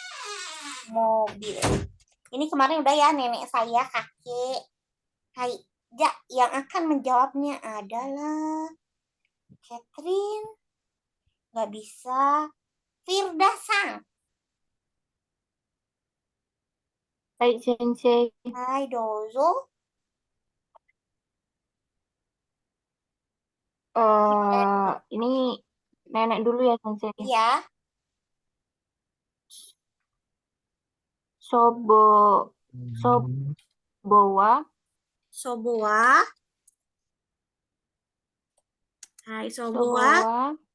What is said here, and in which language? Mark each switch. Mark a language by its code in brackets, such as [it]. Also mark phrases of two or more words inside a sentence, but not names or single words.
[id] Ini kemarin udah ya, nenek saya, kakek. Hai, ya, yang akan menjawabnya adalah Catherine. Nggak bisa. Firda-san. [ja] はい、先生. はい、どうぞ. [id] Ini nenek dulu ya, Sensei. Iya, [ja] 祖母は, 祖母は。はい、祖母は.